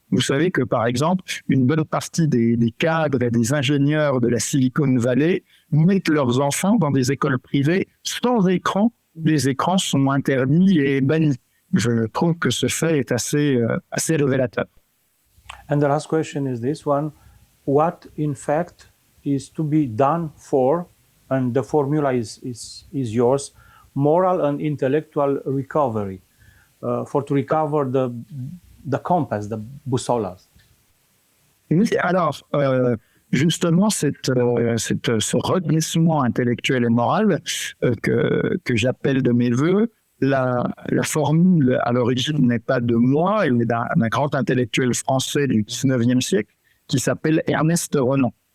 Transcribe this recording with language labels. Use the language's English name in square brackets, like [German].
[French] Vous savez que, par exemple, une bonne partie des cadres et des ingénieurs de la Silicon Valley mettent leurs enfants dans des écoles privées sans écran. Les écrans sont interdits et bannis. Je trouve que ce fait est assez révélateur. [English] And the last question is this one: what, in fact, is to be done for, and the formula is yours, moral and intellectual recovery, to recover the compass, the bussola? [French] Alors, justement, ce redressement intellectuel et moral que j'appelle de mes voeux, la formule à l'origine n'est pas de moi, elle est d'un grand intellectuel français du 19e siècle qui s'appelle Ernest Renan.